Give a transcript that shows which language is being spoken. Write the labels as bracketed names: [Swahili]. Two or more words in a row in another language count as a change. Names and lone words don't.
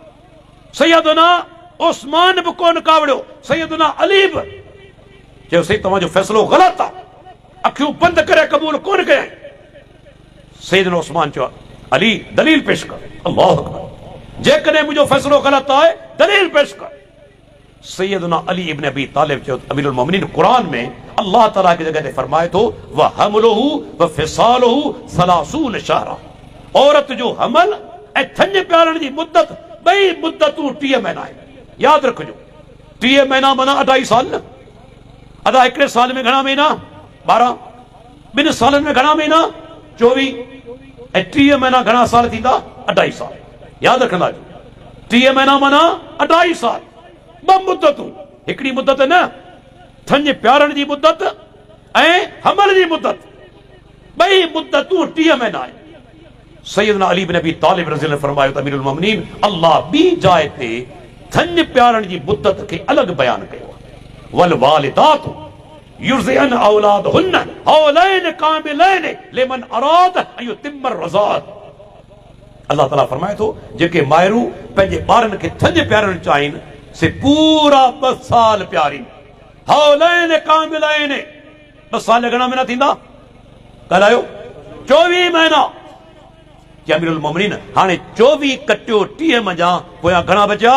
[Sindhi] सैयदना उस्मान बि कोन कावड़ियो, सैयदना अली बि चयो सही तव्हांजो फ़ैसिलो ग़लति आहे, अखियूं बंदि करे क़बूल कोन कयाई। सैयदना उस्मान चयो अली दलील पेश कर। [Arabic] الله أكبر. [Sindhi] जेकॾहिं मुंहिंजो फ़ैसिलो ग़लति आहे दलील पेश कर। सैयदना अली इब्न अबी तालिब चयो अमीरुल मोमिनीन क़ुरान में अल्लाह ताला की जगह ते फरमाए थो [Arabic] وحمله وفصاله 30 شهرا. [Sindhi] औरत जो हमल ऐं थञ प्यारण जी मुद्दत, ॿई मुद्दतूं 30 महीना आहिनि। यादि रखिजो, 30 महीना माना 2.5 साल न। अदा हिकिड़े साल में घणा महीना? 12। 2 सालनि में घणा महीना? 24। ऐं 30 महीना घणा साल थींदा? 2.5 साल। यादि रखंदा। 30 महीना माना 2.5 साल। 2 मुद्दतूं, हिकिड़ी मुद्दत न, थञ प्यारण जी मुद्दत ऐं हमल जी मुद्दत, ॿई मुद्दतूं 30 महीना आहिनि। सैयदना अली बिन अबी तालिब [Arabic] رضي الله [Sindhi] फरमायो त अमीरुल मोमिनीन अल्लाह ॿी जाइ ते थञ प्यारण जी मुद्दत खे अलॻि बयानु कयो आहे। [Arabic] والوالدات يرضعن أولادهن حولين كاملين لمن أراد أن يتم الرضاعة. [Sindhi] अल्लाह ताला फरमाए थो जेके मायरूं पंहिंजे ॿारनि खे थञ प्यारणु चाहिनि से पूरा 2 साल प्यारीनि। [Arabic] حولين كاملين, [Sindhi] 2 साल घणा महीना थींदा? ॻाल्हायो। 24 महीना। कि अमीरुल मोमिनीन हाणे 24 कटियो 30 मंझा, पोयां घणा बचिया?